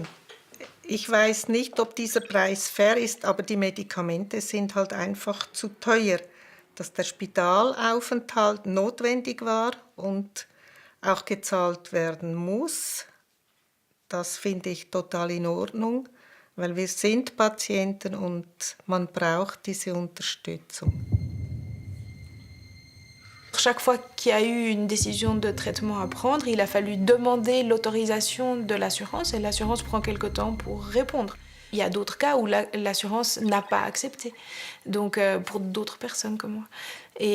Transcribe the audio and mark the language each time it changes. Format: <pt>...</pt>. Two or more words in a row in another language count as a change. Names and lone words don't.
<de>Ich weiß nicht, ob dieser Preis fair ist, aber die Medikamente sind halt einfach zu teuer. Dass der Spitalaufenthalt notwendig war und auch gezahlt werden muss, das finde ich total in Ordnung, weil wir sind Patienten und man braucht diese Unterstützung.</de> <fr>Chaque fois qu'il y a eu une décision de traitement à prendre, il a fallu demander l'autorisation de l'assurance et l'assurance prend quelque temps pour répondre. Il y a d'autres cas où l'assurance n'a pas accepté, donc pour d'autres personnes comme moi.</fr>